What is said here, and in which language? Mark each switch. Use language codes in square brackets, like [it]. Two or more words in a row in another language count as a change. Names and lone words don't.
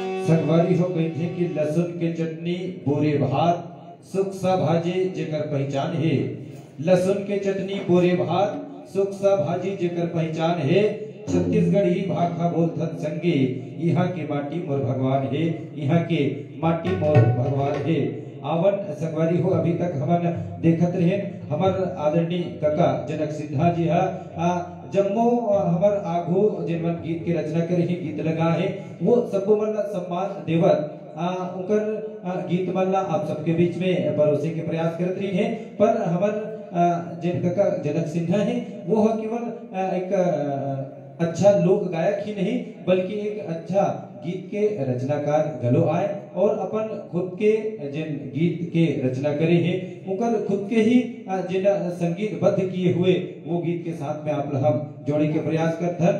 [hne] संगवारी हो गई थे कि लहसुन के चटनी बोरे भात सुख सा भाजे जेकर पहचान है। लहसुन के चटनी बोरे भात सुख सा भाजी जेकर पहचान है। छत्तीसगढ़ी भाखा बोलथन संगे यहाँ के माटी मोर भगवान है। यहाँ के माटी मोर भगवान है। आवन संगवारी हो अभी तक हमन देखत रहे हमर आदरणीय काका जनक सिन्हा जी हा जम्मो हमर आगो जिनवन गीत के रचना करे ही गीत लगा है वो सबको मन सम्मान देवत उनकर गीत मन आप सबके बीच में परोसे के प्रयास करत रही है। पर हमर जिन काका जनक सिन्हा है वो केवल एक अच्छा लोक गायक ही नहीं बल्कि एक अच्छा गीत के रचनाकार गलो आए और अपन खुद के जिन गीत के रचना करे हैं उनकर खुद के ही जिन संगीतबद्ध किए हुए वो गीत के साथ में आप हम जोड़े के प्रयास करते हैं।